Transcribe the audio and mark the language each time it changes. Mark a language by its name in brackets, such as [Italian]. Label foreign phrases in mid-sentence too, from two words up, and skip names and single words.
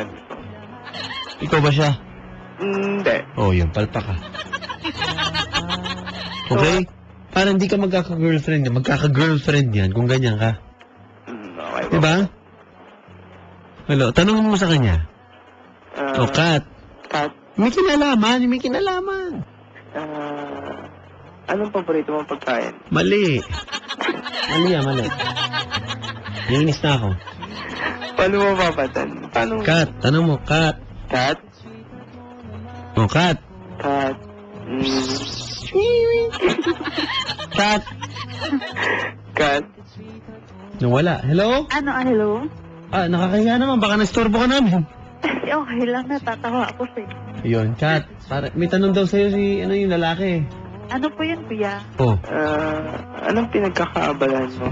[Filipino] Ikaw ba siya? Hindi. Oh, yun. Palpak ka. Okay? Para hindi ka magkaka-girlfriend yan. Magkaka-girlfriend yan kung ganyan ka. Okay po. Diba? Hello, tanong mo sa kanya. Ah, Kat. Kat, May kinalaman, may kinalaman. anong paborito mong pagkain? Mali. Mali yan, mali. Nainis na ako. Paano mo papadan? Paano? Kat, tanong mo, Kat. Kat? Oh, Kat. Kat? Kat. Kat? Nawala. Hello? Ano, hello? Ah, nakakahiya naman. Baka nastorbo ka namin. Okay lang, natatawa ako sa'yo. Yun, Kat. Para, may tanong daw sa'yo si, yung lalaki. Ano po yun, kuya? Oh, Anong pinagkakaabalan mo?